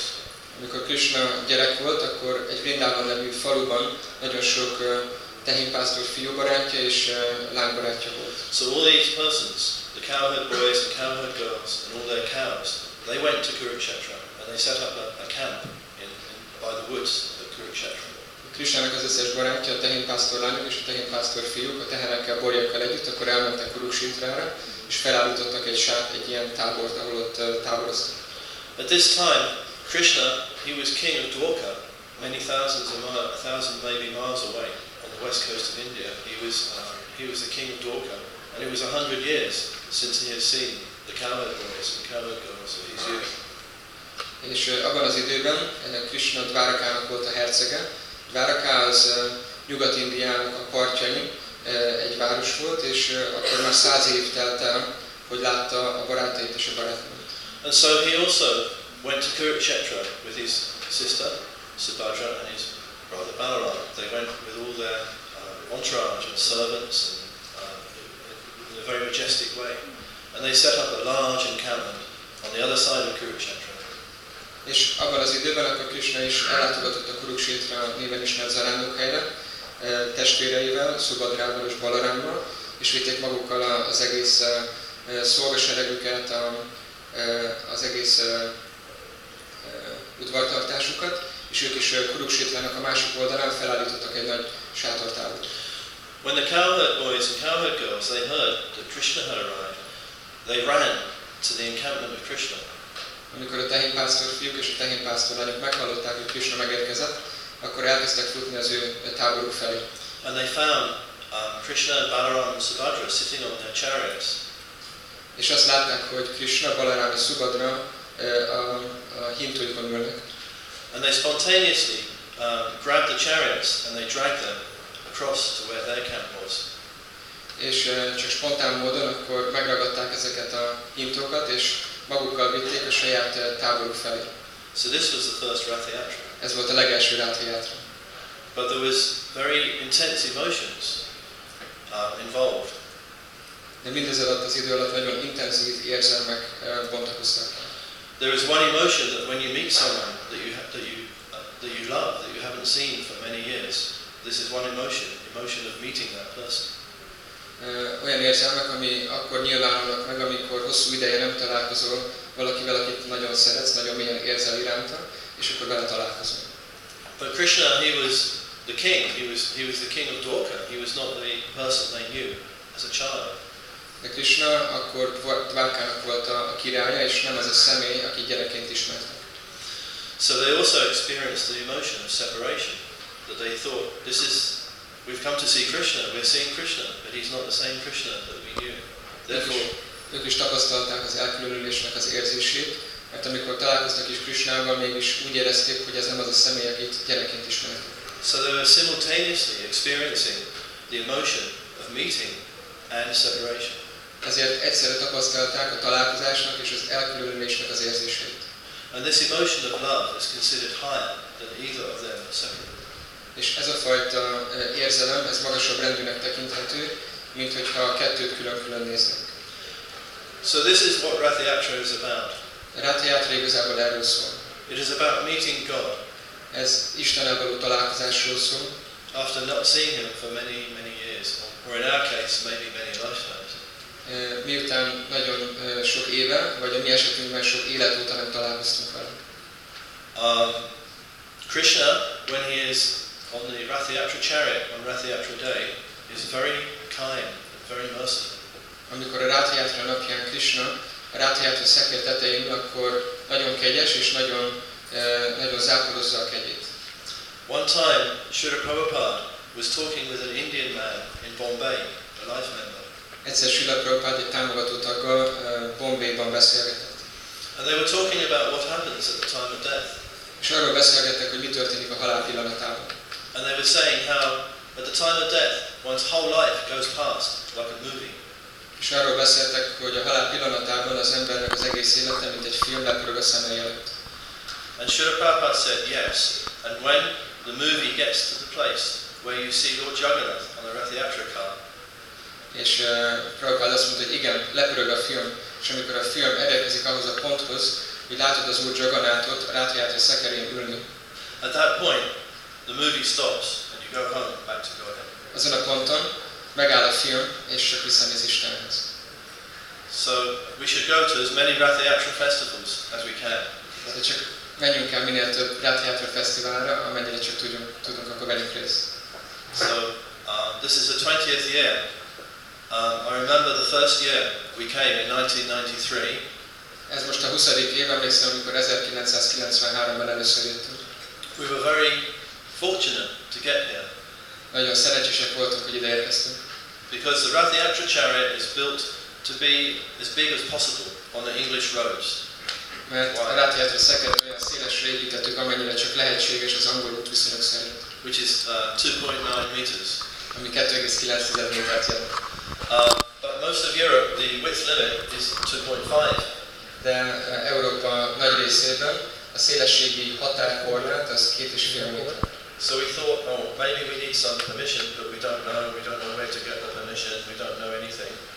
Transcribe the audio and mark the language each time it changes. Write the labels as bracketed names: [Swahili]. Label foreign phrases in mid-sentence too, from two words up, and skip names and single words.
[Hungarian] Amikor Krishna gyerek volt, akkor egy Vrindavan nevű faluban nagyon sok tehénpásztor fiú barátja és lány barátja volt. [English] So all these persons, the cowherd boys, the cowherd girls, and all their cows, they went to Kurukshetra and they set up a camp by the woods of Kurukshetra. [Hungarian] Krishnának az összes barátja, a tehénpásztor lányok és a tehénpásztor fiúk, a tehenekkel, borjakkal együtt, akkor elmentek Kuruksetrára, és felállítottak egy ilyen tábort, ahol ott táboroztak. [English] At this time, Krishna, he was king of Dwarka, many thousands of miles, 1,000 maybe miles away on the west coast of India. He was the king of Dwarka, and it was 100 years since he had seen the cowherd boys and cowherd girls of his youth. [Hungarian] És abban az időben Krishna Dvárakának volt a hercege. Dváraka az Nyugat-Indiának a partjain egy város volt, és akkor már 100 év telt el, hogy látta a barátait és a barátnőt. [English] And so he also went to Kurukshetra with his sister Subhadra and his brother Balaram. They went with all their entourage and servants and in a very majestic way. And they set up a large encampment on the other side of Kurukshetra. [Hungarian] És abban az időben akkor Krishna is ellátogatott a Kuruksetra néven ismert zarándokhelyre, testvéreivel, Subhadrával és Balarámmal, és vitték magukkal az egész szolgaseregüket, az egész udvartartásukat, és ők is Kuruksetrának a másik oldalán felállítottak egy nagy sátortábort. [English] When the cowherd boys and cowherd girls they heard that Krishna had arrived, they ran to the encampment of Krishna. [Hungarian] Amikor a tehénpásztor fiúk és a tehénpásztor lányok meghallották, hogy Krishna megérkezett, akkor elkezdtek futni az ő táboruk felé. [English] And they found Krishna, Balaram and Subhadra sitting on their chariots. [Hungarian] És azt látták, hogy Krishna, Balaram és Subhadra a hintóikon ülnek. [English] And they spontaneously grabbed the chariots and they dragged them across to where their camp was. [Hungarian] És csak spontán módon akkor megragadták ezeket a hintókat, és magukkal vitték a saját táboruk felé. [English] So this was the first Rath Yatra. [Hungarian] Ez volt a legelső Rath Yatra. [English] But there was very intense emotions involved. [Hungarian] De mindez alatt az idő alatt nagyon intenzív érzelmek bontakoztak. [English] There is one emotion that when you meet someone that you love, that you haven't seen for many years, this is one emotion of meeting that person. [Hungarian] Olyan érzelmek, ami akkor nyilvánulnak meg, amikor hosszú ideje nem találkozol valakivel, akit nagyon szeretsz, nagyon mélyen érzel iránta, és akkor vele találkozol. [English] But Krishna, he was the king. He was the king of Dwarka. He was not the person they knew as a child. [Hungarian] De Krishna akkor Dwarkának volt a királya, és nem az a személy, aki gyerekként ismertek. [English] So they also experienced the emotion of separation, that they thought, we've come to see Krishna, we're seeing Krishna, but he's not the same Krishna that we knew. Therefore, [Hungarian] ők is tapasztalták az elkülönülésnek az érzését, mert amikor találkoztak is Krishnával, mégis úgy érezték, hogy ez nem az a személy, akit gyerekként ismertek. [English] So they were simultaneously experiencing the emotion of meeting and separation. [Hungarian] Ezért egyszerre tapasztalták a találkozásnak és az elkülönülésnek az érzését. [English] And this emotion of love is considered higher than either of them separately. [Hungarian] És ez a fajta érzelem, ez magasabb rendűnek tekinthető, mint hogyha a kettőt külön-külön néznek. [English] So this is what Rath Yatra is about. [Hungarian] Rath Yatra igazából erről szól. [English] It is about meeting God. [Hungarian] Ez Istennel való találkozásról szól. [English] After not seeing him for many years, or in our case, maybe many lifetimes. [Hungarian] Miután nagyon sok éve, vagy a mi esetünkben sok élet óta nem találkoztunk vele. [English] Krishna, when he is on the Rath Yatra chariot on Rath Yatra day, is very kind and very merciful. [Hungarian] Amikor a Rath Yatra napján Krishna a Rath Yatra szekér tetején, akkor nagyon kegyes és nagyon záporozza a kegyét. [English] One time, Srila Prabhupada was talking with an Indian man in Bombay, a life member. [Hungarian] Egyszer Srila Prabhupada egy támogató taggal Bombayban beszélgetett. [English] And they were talking about what happens at the time of death. [Hungarian] És arról beszélgettek, hogy mi történik a halál pillanatában. [English] And they were saying how at the time of death, one's whole life goes past like a movie. [Hungarian] És arról beszéltek, hogy a halál pillanatában az embernek az egész élete, mint egy film lepörög a szemei előtt. [English] And Srila Prabhupada said yes. And when the movie gets to the place where you see Lord Jagannath on the Rath Yatra car, [Hungarian] és Prabhupada azt mondta, hogy igen, lepörög a film, és amikor a film elérkezik ahhoz a ponthoz, hogy látod az Úr Jagannathot a Rath Yatra szekerén ülni. [English] At that point, the movie stops and you go home back to God. [Hungarian] Azon a ponton megáll a film, és csak visszamész Istenhez. [English] So we should go to as many Rath Yatra festivals as we can. [Hungarian] De csak menjünk el minél több Rath Yatra fesztiválra, amennyire csak tudunk, akkor vegyünk részt. [English] So this is the 20th year. I remember the first year we came in 1993. [Hungarian] Ez most a 20. év, emlékszem, amikor 1993-ban először jöttünk. [English] We were very fortunate to get here. [Hungarian] Nagyon szerencsések voltunk, hogy ide érkeztünk. [English] Because the Rath Yatra chariot is built to be as big as possible on the English roads. [Hungarian] Mert a Rath Yatra szekeret olyan szélesre építettük, amennyire csak lehetséges az angol útviszonyok szerint. [English] Which is 2.9 meters. [Hungarian] Ami 2,9 métert jelent. [English] But most of Europe, the width limit is 2.5. [Hungarian] De Európa nagy részében a szélességi határkorlát az 2,5 méter. [English] So we thought, oh, maybe we need some permission, but we don't know where to get the permission, we don't know anything.